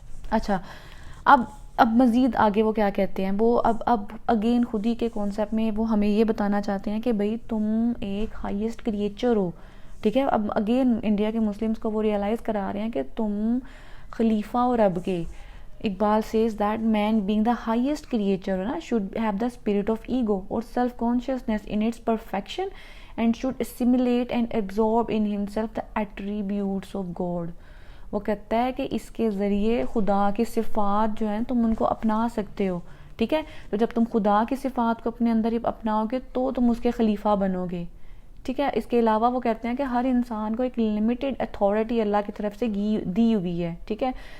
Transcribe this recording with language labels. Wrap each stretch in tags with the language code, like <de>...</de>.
<ur>اچھا، اب مزید آگے وہ کیا کہتے ہیں، وہ اب اگین خودی کے کانسیپٹ میں وہ ہمیں یہ بتانا چاہتے ہیں کہ بھئی تم ایک ہائیسٹ کریچر ہو. ٹھیک ہے. اب اگین انڈیا کے مسلمس کو وہ ریئلائز کرا رہے ہیں کہ تم خلیفہ ہو رب کے.</ur> <en>Iqbal says that man being the highest creature نا should have the spirit of ego or self consciousness in its perfection and should assimilate and absorb in himself the attributes of God.</en> <ur>وہ کہتا ہے کہ اس کے ذریعے خدا کی صفات جو ہیں تم ان کو اپنا سکتے ہو. ٹھیک ہے. تو جب تم خدا کی صفات کو اپنے اندر ہی اپناؤ گے تو تم اس کے خلیفہ بنو گے. ٹھیک ہے. اس کے علاوہ وہ کہتے ہیں کہ ہر انسان کو ایک لمیٹڈ اتھارٹی اللہ کی طرف سے دی ہوئی ہے. ٹھیک ہے.</ur>